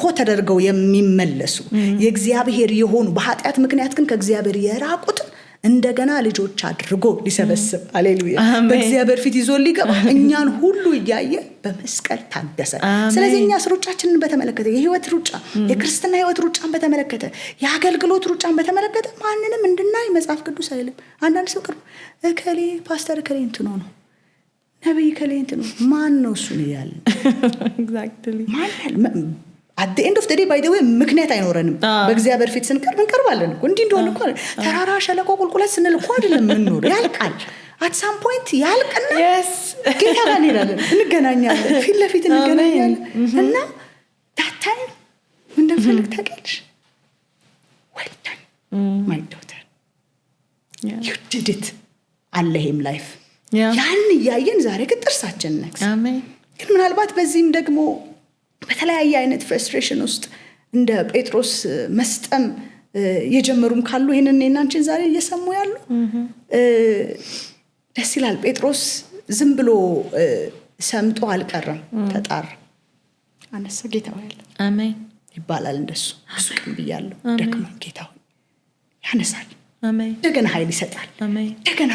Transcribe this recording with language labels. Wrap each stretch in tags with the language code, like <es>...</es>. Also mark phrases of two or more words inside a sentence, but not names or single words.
<am>ተደርገው የሚመለሱ የእግዚአብሔር የሆኑ በኃጢአት ምክንያት ግን ከእግዚአብሔር የራቁት እንደገና ልጆች አድርጎ ሊሰበስብ ሃሌሉያ በእግዚአብሔር ፊት ይዞ ሊገባ እኛን ሁሉ እያየ በመስቀል ታገሰ። ስለዚህ እኛ ሩጫችንን በተመለከተ የህይወት ሩጫ የክርስትና ህይወት ሩጫን በተመለከተ የአገልግሎት ሩጫን በተመለከተ ማንንም እንድናይ መጽሐፍ ቅዱስ አይልም። አንዳንድ ሰው ቅርብ እከሌ ፓስተር እከሌ እንትኖ ነው ነብይ እከሌ እንትኖ ማን ነው እሱ ነው ያለ ኤግዛክትሊ ማን</am> <en>at the end of the day by the way</en> <am>ምክንያት አይኖረንም። በእግዚአብሔር ፊት ስንቀርብ እንቀርባለን እኮ እንዲህ እንደሆነ እኮ ተራራ ሸለቆ ቁልቁለት ስንል እኮ አይደለም የምንኖር ያልቃል።</am> <en>at some point</en> <am>ያልቅና ጌታ ጋር እንሄዳለን፣ እንገናኛለን፣ ፊት ለፊት እንገናኛለን። እና</am> <en>that time</en> <am>እንደፈልግ ታውቂያለሽ</am> <en>well done my daughter you did it</en> <am>አለህም ላይፍ ያን ያየን ዛሬ ጥርሳችን ነክስ። አሜን። ግን ምናልባት በዚህም ደግሞ በተለያየ አይነት ፍረስትሬሽን ውስጥ እንደ ጴጥሮስ መስጠም የጀመሩም ካሉ ይሄንን እናንቺን ዛሬ እየሰሙ ያሉ ደስ ይላል። ጴጥሮስ ዝም ብሎ ሰምጦ አልቀረም፣ ተጣር አነሳ። ጌታው ያለ አሜን ይባላል። እንደሱ ብዙ ቀን ብያለሁ። ደክሞ ጌታው ያነሳል። አሜን። እንደገና ኃይል ይሰጣል። አሜን። እንደገና</am>